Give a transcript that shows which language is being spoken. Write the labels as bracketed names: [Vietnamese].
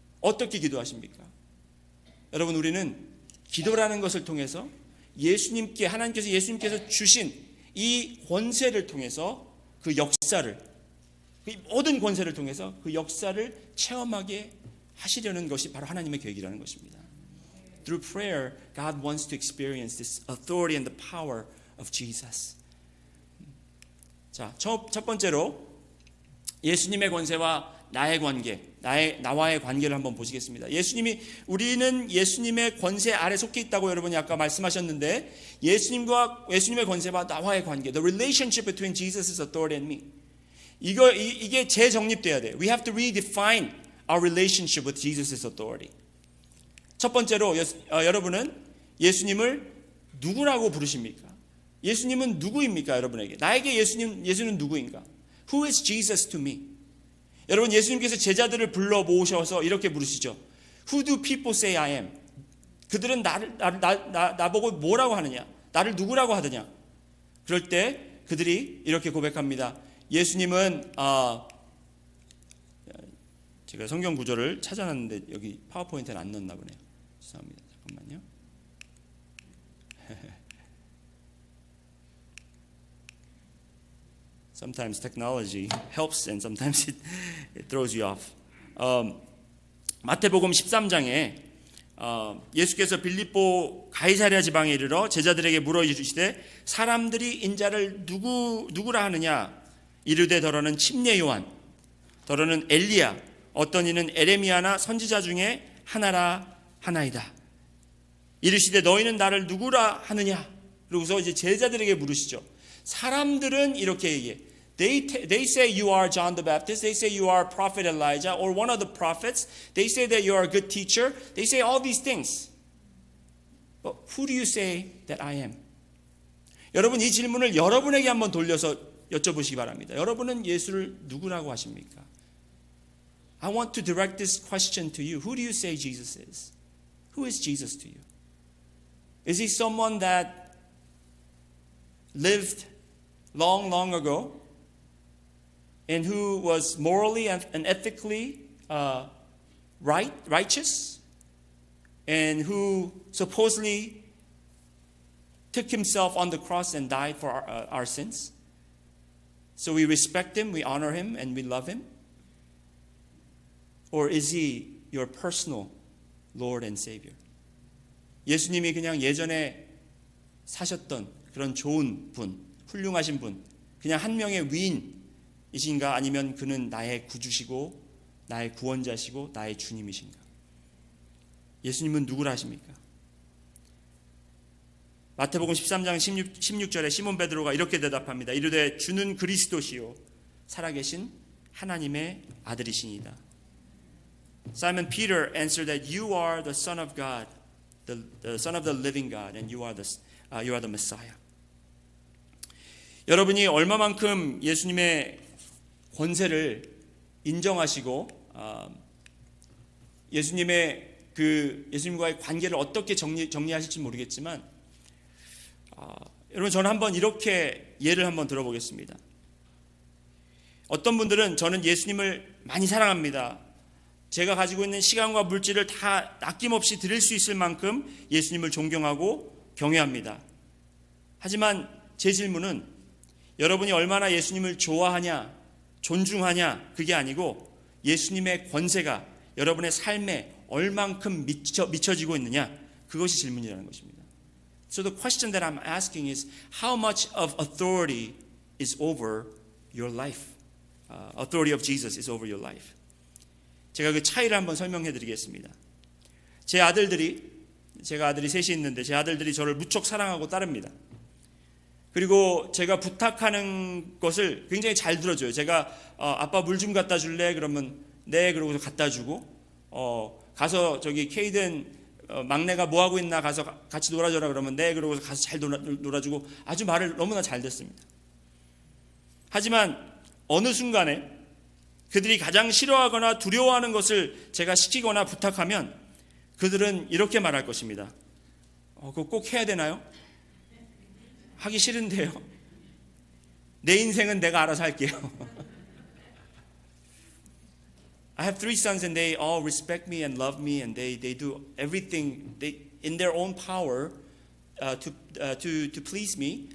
[Korean] 어떻게 기도하십니까? 여러분 우리는 기도라는 것을 통해서 하나님께서 예수님께서 주신 이 권세를 통해서 그 역사를, 그 모든 권세를 통해서 그 역사를 체험하게 하시려는 것이 바로 하나님의 계획이라는 것입니다. [English] Through prayer, God wants to experience this authority and the power of Jesus. [Korean] 자, 첫 번째로 예수님의 권세와 나의 관계, 나와의 관계를 한번 보시겠습니다. 우리는 예수님의 권세 아래 속해 있다고 여러분이 아까 말씀하셨는데, 예수님의 권세와 나와의 관계, [English] the relationship between Jesus' authority and me. [Korean] 이게 재정립돼야 돼요. [English] We have to redefine our relationship with Jesus' authority. [Korean] 첫 번째로 여러분은 예수님을 누구라고 부르십니까? 예수님은 누구입니까? 여러분에게 나에게 예수는 누구인가? [English] Who is Jesus to me? [Korean] 여러분, 예수님께서 제자들을 불러 모으셔서 이렇게 부르시죠. [English] Who do people say I am? [Korean] 그들은 나보고 뭐라고 하느냐? 나를 누구라고 하느냐? 그럴 때 그들이 이렇게 고백합니다. 예수님은 제가 성경 구절을 찾아놨는데 여기 파워포인트는 안 넣었나 보네요. 죄송합니다. 잠깐만요. [English] Sometimes technology helps and sometimes it throws you off. [Korean] 마태복음 13장에 예수께서 빌립보 가이사랴 지방에 이르러 제자들에게 물어 이르시되 사람들이 인자를 누구라 하느냐? 이르되 더러는 침례 요한, 더러는 엘리야, 어떤 이는 에레미야나 선지자 중에 하나라 하나이다. 이르시되 너희는 나를 누구라 하느냐? 그러고서 이제 제자들에게 물으시죠. 사람들은 이렇게 얘기해. [English] They say you are John the Baptist. They say you are Prophet Elijah or one of the prophets. They say that you are a good teacher. They say all these things. But who do you say that I am? [Korean] 여러분, 이 질문을 여러분에게 한번 돌려서 여쭤보시기 바랍니다. 여러분은 예수를 누구라고 하십니까? [English] I want to direct this question to you. Who do you say Jesus is? Who is Jesus to you? Is he someone that lived long ago and who was morally and ethically righteous and who supposedly took himself on the cross and died for our sins? So we respect him, we honor him, and we love him? Or is he your personal Lord and Savior? [Korean] 예수님이 그냥 예전에 사셨던 그런 좋은 분, 훌륭하신 분, 그냥 한 명의 위인이신가? 아니면 그는 나의 구주시고 나의 구원자시고 나의 주님이신가? 예수님은 누구라 하십니까? 마태복음 13장 16절에 시몬 베드로가 이렇게 대답합니다. 이르되 주는 그리스도시요 살아계신 하나님의 아들이시니이다. [English] Simon Peter answered that you are the Son of God, the Son of the living God, and you are the Messiah. [Korean] 여러분이 얼마만큼 예수님의 권세를 인정하시고 예수님과의 관계를 어떻게 정리하실지 모르겠지만, 여러분, 저는 한번 이렇게 예를 한번 들어보겠습니다. 어떤 분들은 저는 예수님을 많이 사랑합니다. 제가 가지고 있는 시간과 물질을 다 아낌없이 드릴 수 있을 만큼 예수님을 존경하고 경외합니다. 하지만 제 질문은 여러분이 얼마나 예수님을 좋아하냐, 존중하냐, 그게 아니고 예수님의 권세가 여러분의 삶에 얼만큼 미쳐지고 있느냐, 그것이 질문이라는 것입니다. [English] So the question that I'm asking is how much of authority is over your life? Authority of Jesus is over your life. [Korean] 제가 그 차이를 한번 설명해 드리겠습니다. 제가 아들들이 셋이 있는데 제 아들들이 저를 무척 사랑하고 따릅니다. 그리고 제가 부탁하는 것을 굉장히 잘 들어줘요. 제가 아빠 물 좀 갖다 줄래? 그러면 네, 그러고서 갖다 주고, 가서 저기 케이든 막내가 뭐 하고 있나 가서 같이 놀아줘라 그러면 네, 그러고서 가서 잘 놀아주고, 아주 말을 너무나 잘 듣습니다. 하지만 어느 순간에 그들이 가장 싫어하거나 두려워하는 것을 제가 시키거나 부탁하면 그들은 이렇게 말할 것입니다. 그거 꼭 해야 되나요? 하기 싫은데요. 내 인생은 내가 알아서 할게요. [English] I have 3 sons and they all respect me and love me and they do everything in their own power to please me.